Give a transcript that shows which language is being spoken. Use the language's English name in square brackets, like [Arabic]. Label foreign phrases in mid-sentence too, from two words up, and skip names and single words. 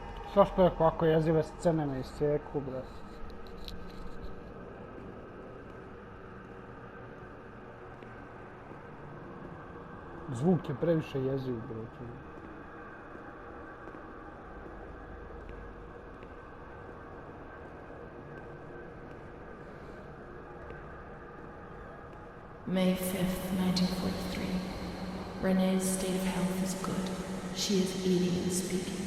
[Serbian] Zašto je ovako jezive scene na isjeku, bre? Zvuk je previše jeziv, bre. [English] May 5th, 1943. Rene's state of health is good. She is eating and speaking.